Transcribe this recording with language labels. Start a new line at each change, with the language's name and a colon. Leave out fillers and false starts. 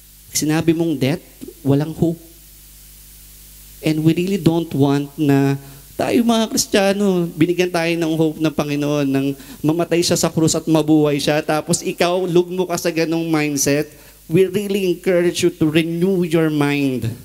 Filipino: Sinabi mong death, walang hope.
English: And we really don't want
Filipino: na tayo mga Kristiyano, binigyan tayo ng hope ng Panginoon, nang mamatay siya sa krus at mabuhay siya, tapos ikaw, lugmo ka sa ganong mindset.
English: We really encourage you to renew your mind.